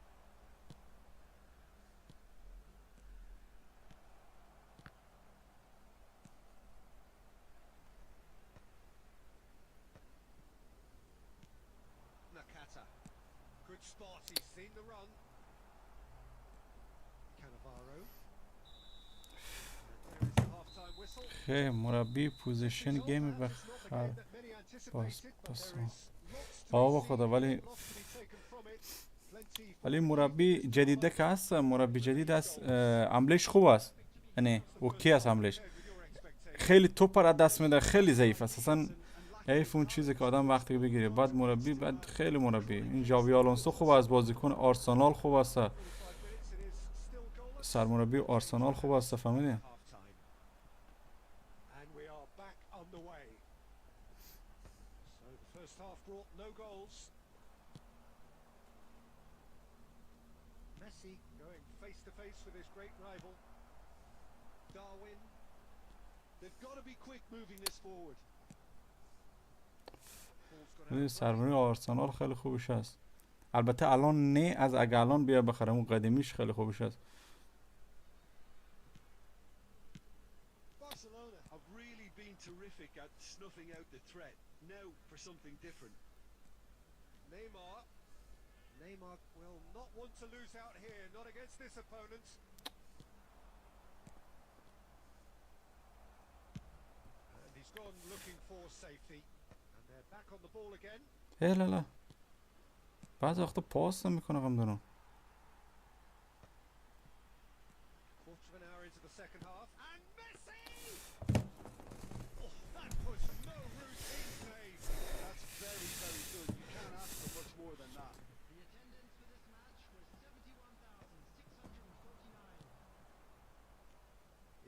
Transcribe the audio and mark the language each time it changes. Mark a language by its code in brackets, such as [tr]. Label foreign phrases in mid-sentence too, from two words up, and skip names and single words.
[en] Nakata. Good spot, he's seen the run. Cannavaro. And there is the half-time whistle. [fa] خیلی مربی [en] position game It's not the [fa] بخر [en] game that many anticipated, but [fa] پاس. [en] there is lots to [fa] بابا [en] be [fa] خدا [en] seen, [fa] ولی [en] lots to be taken from it. Plenty for [fa] ولی [en] the [fa] مربی [en] keepers to [fa] جدیده [en] follow. [fa] که هست مربی جدید است عملش خوب است یعنی اوکی است عملش [en] With your expectations. [fa] خیلی توپ را دست میده خیلی ضعیف است اصلا حیف اون چیزی که آدم وقتی بگیره بعد مربی بعد خیلی مربی این ژاوی آلونسو خوب است بازیکن آرسنال خوب است [en] 45 minutes, it is still goalless. [fa] سرمربی آرسنال خوب است فهمیدی [en] Half-time. And we are back underway. So the first half brought no goals. Messi going face to face with his great rival. Darwin. They've got to be quick moving this forward. Ball's gone [fa] ولی [en] out. [fa] سرمربی آرسنال خیلی خوبش است البته الان نه از اگه الان بیا بخرم اون قدیمیش خیلی خوبش است [en] Barcelona have really been terrific at snuffing out the threat. Now for something different. Neymar. Neymar will not want to lose out here, not against this opponent. And he's gone looking for safety. And they're back on the ball again. [fa] لا لا بعض وقتا پاس نمیکنه غم دارم [en] Quarter of an hour into the second half. And Messi! Oh, that was no routine save. That's very, very good. You can't ask for much more than that. The attendance for this match was 71,649.